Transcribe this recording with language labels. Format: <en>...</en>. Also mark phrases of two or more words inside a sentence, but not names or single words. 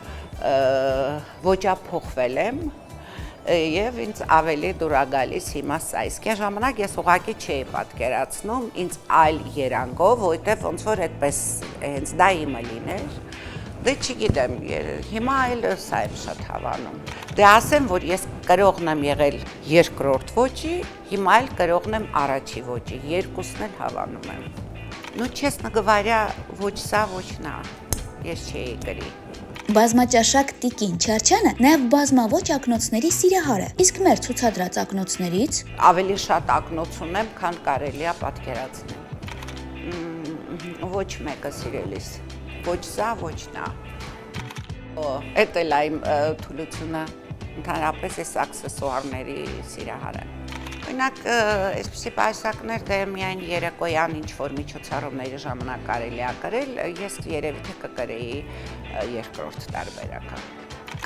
<hy>ոճափոխվել եմ եւ ինձ ավելի դուր է գալիս հիմա սա։ Իսկ այն ժամանակ ես ուղղակի չէի պատկերացնում ինձ այլ երանգով, որովհետեւ ոնց որ այդպես հենց դա իմը լիներ։ Դե չգիտեմ, հիմա այլ սա եմ շատ հավանում։ Դե ասեմ, որ ես կրողն եմ եղել երկրորդ ոճի, հիմա այլ կրողն եմ առաջի ոճի, երկուսն էլ հավանում եմ։</hy> <ru>Ну, честно говоря,</ru> <hy>ոչ սա, ոչ նա, ես չէի գրի։ Բազմաճաշակ Տիկին Չարչյանը նաև բազմաոճ ակնոցների սիրահար է, իսկ մեր ցուցադրած ակնոցներից ավելի շատ ակնոց ունեմ, քան կարելի է պատկերացնել։ Ոչ մեկը սիրելիս, ոչ սա, ոչ նա։ Էդ էլ այմ թուլությունը, ընդհանրապես ես աքսեսուարների սիրահար եմ։ Օրինակ, այսպիսի պայուսակներ դե միայն երեկոյան ինչ-որ միջոցառումների ժամանակ կարելի է կրել, ես երևի թե կկրեի երկրորդ տարբերակը։</hy>